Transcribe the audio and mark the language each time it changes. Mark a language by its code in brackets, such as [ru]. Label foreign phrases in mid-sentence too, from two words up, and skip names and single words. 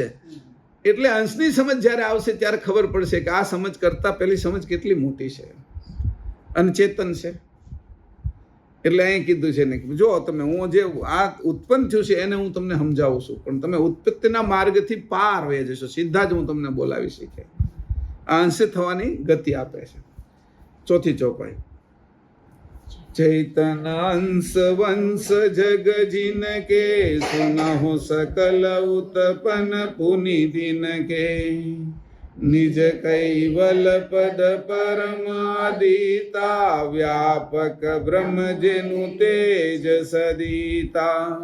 [gu] એટલે અંશની સમજ જ્યારે આવશે ત્યારે ખબર પડશે કે આ સમજ કરતાં પેલી સમજ કેટલી મોટી છે અને ચેતન છે. એટલે અહીં કીધું છે ને જો તમે, હું જે આ ઉત્પન્ન થયું છે એને હું તમને સમજાવું છું, પણ તમે ઉત્પત્તિના માર્ગથી પાર વહી જશો. સીધા જ હું તમને બોલાવી શીખે. આ અંશે થવાની ગતિ આપે છે. ચોથી ચોપાઈ. [hi] चैतन अंश वंश जग जिन के सुनहु सकल उत्पन पुनि दिन के निज कैवल पद परमादिता व्यापक ब्रह्म जेनु तेज सदिता